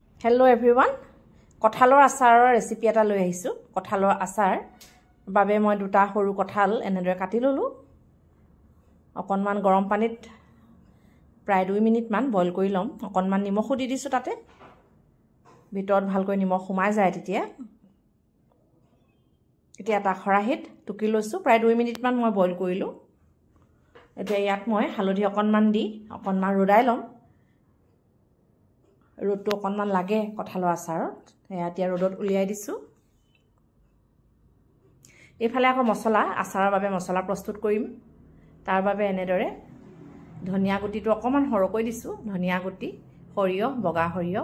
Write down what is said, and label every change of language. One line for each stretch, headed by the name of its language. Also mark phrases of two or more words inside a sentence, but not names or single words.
English: Hello everyone.
Assamese: কঠালৰ আচাৰৰ recipe এটা লৈ আহিছোঁ। কঠালৰ আচাৰ বাবে মই দুটা সৰু কঠাল এনেদৰে কাটি ল'লোঁ. অকণমান গৰম পানীত প্ৰায় 2 minute মান boil কৰি ল'ম. অকণমান নিমখো দি দিছোঁ তাত। ভিতৰ ভালকৈ নিমখ সোমাই যায় তেতিয়া. এতিয়া তাক খৰাহিত তুলি লৈছোঁ প্ৰায় 2 minute মান মই boil কৰিলোঁ. এতিয়া ইয়াক মই হালধি অকণমান দি অকণমান ৰ'দাই ল'ম. Rodto অকনমান লাগে কঠালৰ আচাৰত এতিয়া ৰদত উলিয়াই দিছো এফালে আকৌ মছলা আচাৰৰ বাবে মছলা প্ৰস্তুত কৰিম তাৰ বাবে এনেদৰে ধনিয়া গুটিটো অকমান হৰকৈ দিছো ধনিয়া গুটি সৰিয়হ বগা সৰিয়হ